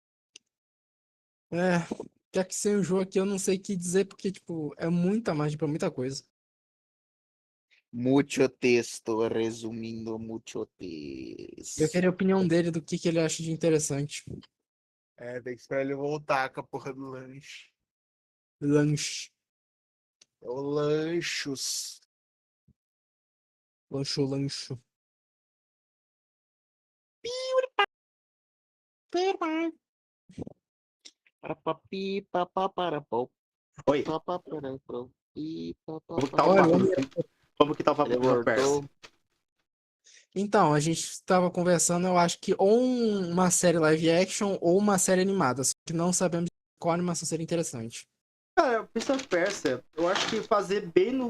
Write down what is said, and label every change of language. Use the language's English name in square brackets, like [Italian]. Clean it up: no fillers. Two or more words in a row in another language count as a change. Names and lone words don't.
[Portuguese] É, já que sem o jogo aqui eu não sei o que dizer, porque, tipo, é muita margem pra muita coisa. [Spanish] Mucho texto, resumindo, mucho [Portuguese] Eu [Spanish] texto. [Portuguese] queria a opinião dele do que ele acha de interessante. É, tem que esperar ele voltar com a porra do lanche. Lanche. É o lanchos. Lancho, lancho. Papapi, papaparapau, Oi, papaparapau, pi, como que tá o Olha, papo o do homem- filme? Como que tá o papo Ele do Prince of Persia? voltou. Então, a gente estava conversando, eu acho que ou uma série live action ou uma série animada, só que não sabemos qual animação seria interessante. Cara, o Prince of Persia, eu acho que fazer bem no.